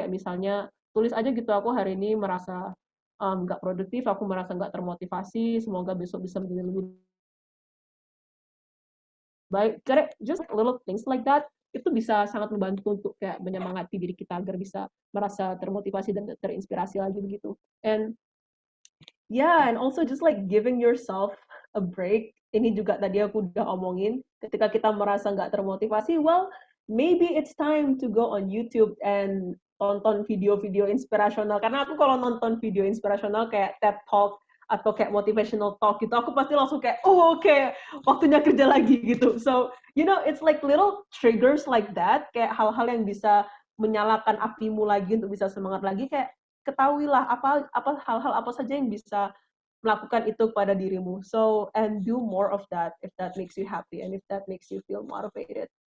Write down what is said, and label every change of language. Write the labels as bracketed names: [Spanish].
[Indonesian] Kayak misalnya tulis aja gitu, aku hari ini merasa nggak produktif, aku merasa nggak termotivasi, semoga besok bisa menjadi lebih baik. [English] Just little things like that, [Indonesian] itu bisa sangat membantu untuk kayak menyemangati diri kita agar bisa merasa termotivasi dan terinspirasi lagi begitu. [English] And yeah, and also just like giving yourself a break. [Indonesian] Ini juga tadi aku udah omongin, ketika kita merasa nggak termotivasi, well, [English] maybe it's time to go on YouTube and [Indonesian] tonton video-video inspirasional. Karena aku kalau nonton video inspirasional kayak TED Talk atau kayak motivational talk gitu, aku pasti langsung kayak, oh oke, waktunya kerja lagi gitu. So, [English] it's like little triggers like that, [Indonesian] kayak hal-hal yang bisa menyalakan apimu lagi untuk bisa semangat lagi. Kayak ketahuilah apa hal-hal apa saja yang bisa melakukan itu pada dirimu. [English] So, and do more of that if that makes you happy and if that makes you feel motivated.